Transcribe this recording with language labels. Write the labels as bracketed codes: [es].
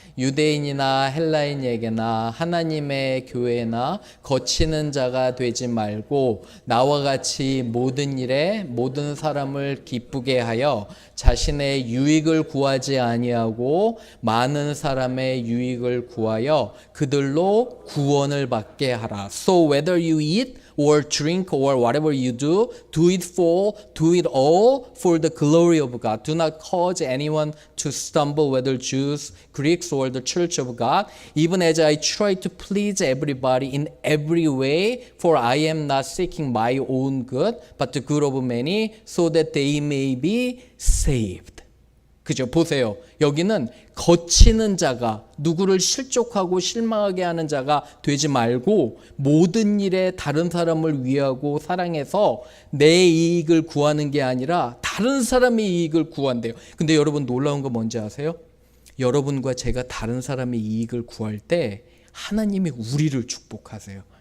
[ko] 유대인이나 헬라인에게나 하나님의 교회나 거치는 자가 되지 말고 나와 같이 모든 일에 모든 사람을 기쁘게 하여 자신의 유익을 구하지 아니하고 많은 사람의 유익을 구하여 그들로 구원을 받게 하라. [en] So whether you eat or drink or whatever you do it all for the glory of God. Do not cause anyone to stumble, whether Jews, Greeks, or the church of God, even as I try to please everybody in every way, for I am not seeking my own good, but the good of many, so that they may be saved. [ko] 그죠? 보세요. 여기는 거치는 자가, 누구를 실족하고 실망하게 하는 자가 되지 말고 모든 일에 다른 사람을 위하고 사랑해서 내 이익을 구하는 게 아니라 다른 사람의 이익을 구한대요. 근데 여러분 놀라운 거 뭔지 아세요? 여러분과 제가 다른 사람의 이익을 구할 때 하나님이 우리를 축복하세요.